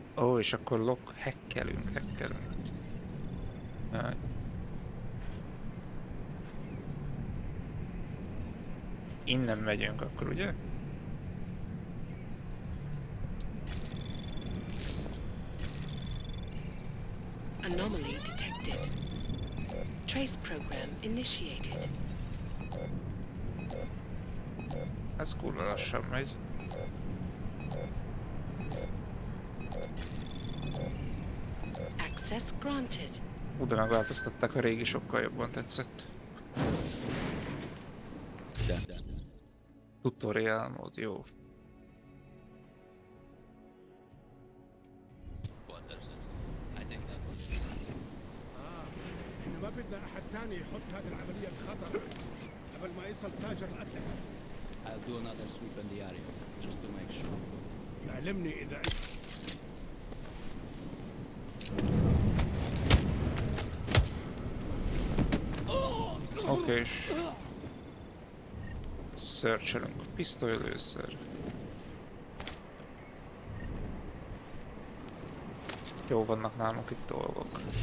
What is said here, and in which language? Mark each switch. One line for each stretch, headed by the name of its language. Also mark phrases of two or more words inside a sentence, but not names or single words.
Hungarian: Jó, és akkor hackelünk. Jaj. Innen megyünk akkor, ugye?
English: Anomaly detected. Trace program initiated.
Hungarian: Ez kurva lassan megy.
English: Access granted.
Hungarian: De megváltoztatták, a régi sokkal jobban tetszett. Tutorial mód, jó.
Arabic: احنا ما بدنا احد ثاني يحط هذه العمليه بخطر قبل ما يصل تاجر الاسلحه.
English: I'll do another sweep in the area, just to make sure.
Arabic: يعلمني اذا
Hungarian: Oké, és searchelünk. Pisztoly először. Jó, vannak nálunk itt dolgok.